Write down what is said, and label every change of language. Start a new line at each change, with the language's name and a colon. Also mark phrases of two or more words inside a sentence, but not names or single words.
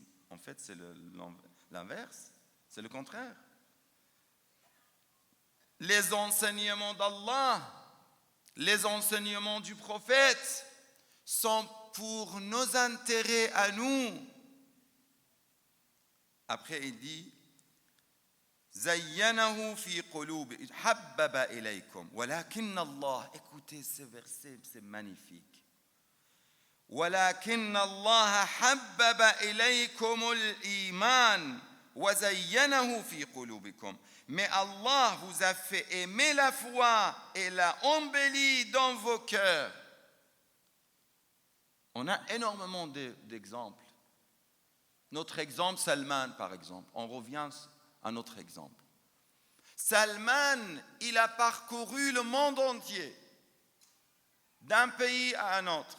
French: En fait, c'est l'inverse, c'est le contraire. Les enseignements d'Allah, les enseignements du prophète sont pour nos intérêts à nous. Après, il dit
Arabic: زينه في قلوب حبب إليكم ولكن الله.
French: Écoutez ce verset, c'est magnifique.
Arabic: ولكن الله حبب إليكم الإيمان وزينه في قلوبكم.
French: Mais Allah vous a fait aimer la foi et l'a embellie dans vos cœurs. On a énormément d'exemples. Notre exemple, Salman, par exemple. On revient à notre exemple. Salman, il a parcouru le monde entier, d'un pays à un autre.